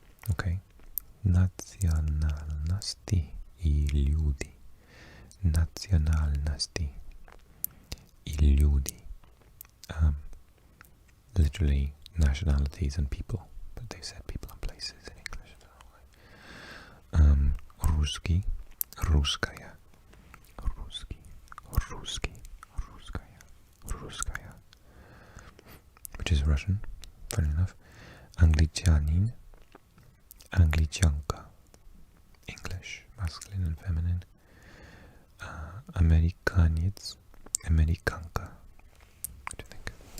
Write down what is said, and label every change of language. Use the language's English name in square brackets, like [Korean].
[Russian] Okay. Национальности и люди. Национальности и люди. [English] Literally nationalities and people, but they said people and places in English. I don't know why. [Russian] Русский, русская, русский, русский, русская, русская, [English] which is Russian, funny enough. [Russian] Англичанин, англичанка, [English] English, masculine and feminine. [Russian] Американец, американка. [English] What do you think?